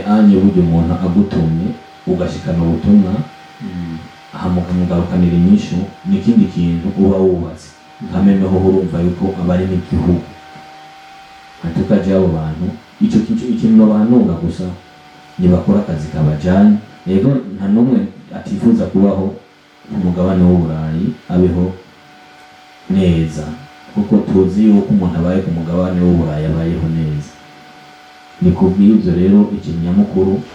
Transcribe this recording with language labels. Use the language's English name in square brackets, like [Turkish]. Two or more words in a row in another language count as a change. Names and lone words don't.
[Rundi] anye buryo umuntu agutumye ugashikana ubutumwa mugarukanira inyishu n'ikindi kintu uba wubatse nkamemeho urumva yuko abari n'igihugu hatukaje abo bantu icyo kintu bahanura gusa nibakora akazi kabajanye yego nta numwe atifuza kubaho umugabane w'Uburayi abeho neza kuko tuzi yuko umuntu abaye ku mugabane w'Uburayi abayeho neza ni kubw'ibyo rero ikinyamukuru